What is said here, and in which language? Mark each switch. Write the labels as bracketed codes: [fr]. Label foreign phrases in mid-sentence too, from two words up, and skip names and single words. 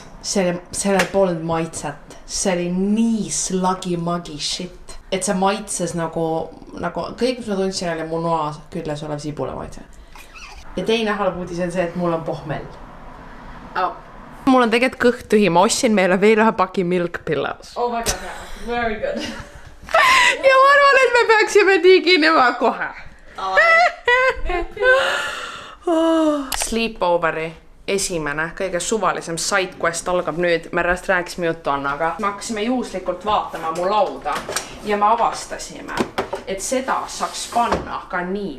[et] Sellel polnud maitset. See oli nii slagi-magi shit. Et see maitses nagu kõik, mis ma tundsin, oli mu noa külles olev sibula maitse. Ja teine halb uudis on see, et mul on pohmell. Mul on tegelikult kõht tühi, ma ostsin meile veel ühe paki [en] milk pillows. Oh my god, very good. [et] Ja ma arvan, et me peaksime tiginema kohe. Sleepoveri esimene, kõige suvalisem sidequest algab nüüd. Me rääkisime juttu Annaga. Me hakkasime juhuslikult vaatama mu lauda ja me avastasime, et seda saaks panna ka nii.